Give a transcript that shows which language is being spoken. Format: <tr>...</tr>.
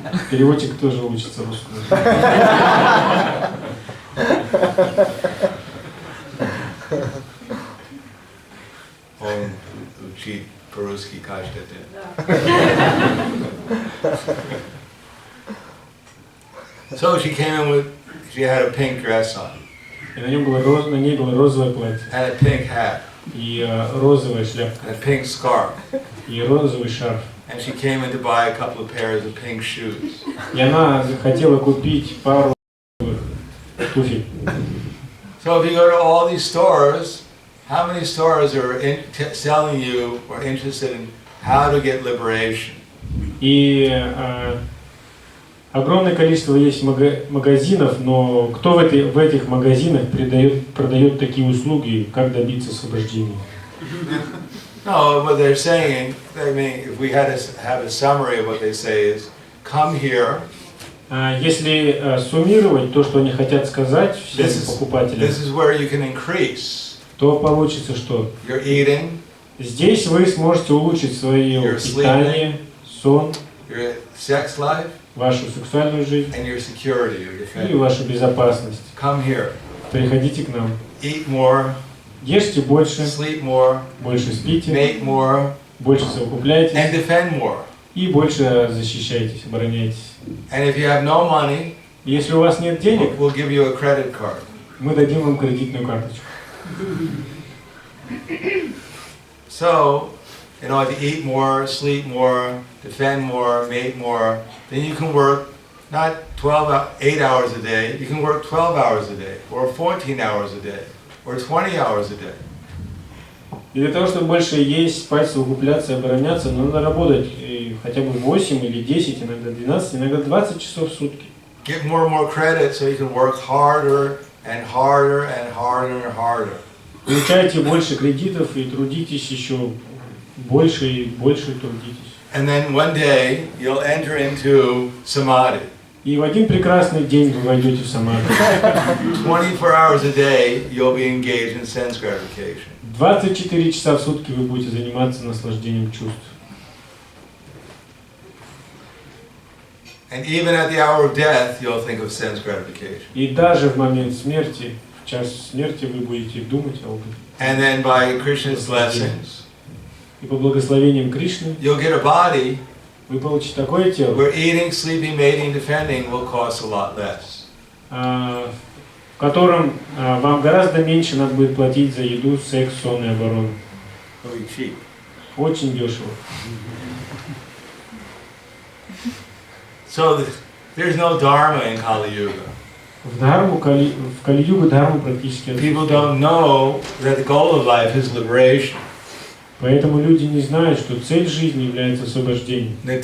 <ru>Переводчик тоже учится русскому. Он учит по-русски каждый день.</ru> <en>So she came in she had a pink dress on.</en> <ru>И на ней было розовое платье.</ru> <en>And a pink hat.</en> <ru>И розовая шляпка.</ru> <en>And a pink scarf.</en> <ru>И розовый шарф.</ru> <en>And she came in to buy a couple of pairs of pink shoes.</en> <ru>И она хотела купить пару туфель.</ru> <en>So if you go to all these stores, how many stores are selling you or interested in how to get liberation?</en> <ru>И огромное количество есть магазинов, но кто в этих магазинах продает такие услуги, как добиться освобождения?</ru> <en>No, what they're saying, I mean, if we had to have a summary of what they say is, come here.</en> <ru>Если суммировать то, что они хотят сказать всем покупателям,</ru> <en>this is where you can increase.</en> <ru>То получится что?</ru> <en>Your eating.</en> <ru>Здесь вы сможете улучшить свое питание, сон,</ru> <en>your sex life,</en> <ru>вашу сексуальную жизнь</ru> <en>and your security, your defense.</en> <ru>И вашу безопасность.</ru> <en>Come here.</en> <ru>Приходите к нам.</ru> <en>Eat more.</en> <ru>Ешьте больше.</ru> <en>Sleep more.</en> <ru>Больше спите.</ru> <en>Make more.</en> <ru>Больше совокупляйтесь.</ru> <en>And defend more.</en> <ru>И больше защищайтесь, обороняйтесь.</ru> <en>And if you have no money,</en> <ru>если у вас нет денег,</ru> <en>we'll give you a credit card.</en> <ru>Мы дадим вам кредитную карточку.</ru> <en>So, in order to eat more, sleep more, defend more, make more, then you can work not 8 hours a day, you can work 12 hours a day, or 14 hours a day, or 20 hours a day.</en> <ru>И для того, чтобы больше есть, спать, совокупляться и обороняться, надо работать хотя бы 8 или 10, иногда 12, иногда 20 часов в сутки.</ru> <en>Get more and more credit so you can work harder and harder and harder and harder.</en> <ru>Получайте больше кредитов и трудитесь еще больше и больше трудитесь.</ru> <en>And then one day you'll enter into samadhi.</en> <ru>И в один прекрасный день вы войдете в самадхи.</ru> <en>24 hours a day you'll be engaged in sense gratification.</en> <ru>24 часа в сутки вы будете заниматься наслаждением чувств.</ru> <en>And even at the hour of death, you'll think of sense gratification.</en> <ru>И даже в момент смерти, в час смерти, вы будете думать об этом.</ru> <en>And then by Krishna's blessings,</en> <ru>и по благословениям Кришны,</ru> <en>you'll get a body.</en> <ru>Вы получите такое тело.</ru> <en>Where eating, sleeping, mating, defending will cost a lot less.</en> <ru>В котором вам гораздо меньше надо будет платить за еду, секс, сон и оборону.</ru> <en>Very cheap.</en> <ru>Очень дешево.</ru> <en>So there's no dharma in Kali Yuga.</en> <ru>В Кали-югу дхарму практически отсутствует.</ru> <en>People don't know that the goal of life is liberation.</en> <ru>Поэтому люди не знают, что цель жизни является освобождением.</ru>